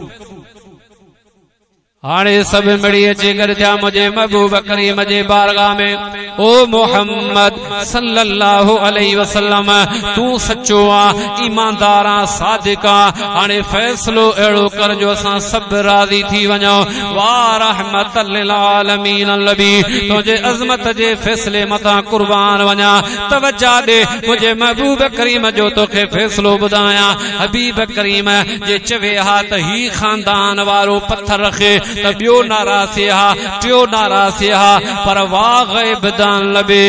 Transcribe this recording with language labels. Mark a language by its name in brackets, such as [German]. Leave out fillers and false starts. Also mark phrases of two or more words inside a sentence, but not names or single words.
[Sindhi] हाणे सब मिली अची गॾु थिया मुंहिंजे महबूब करीम जे बारगाह में। ओ मोहम्मद [Arabic] صلى الله عليه وسلم, [Sindhi] तू सचो आ, ईमानदार आ, सादिक आ। हाणे फैसलो अहिड़ो कर जो असां सब राज़ी थी वञूं। वाह [Arabic] رحمة للعالمين [Sindhi] नबी, तुंहिंजे अज़मत जे फैसले मथां कुर्बान वञा। तवज्जो ॾे, मुंहिंजे महबूब करीम जो तोखे फैसलो ॿुधायां। हबीब करीम जे चवे हा त ही खानदान वारो पत्थर रखे त ॿियो नाराज़ हा, टियों नाराज़ हा, पर वाह ग़ैब दान लबे।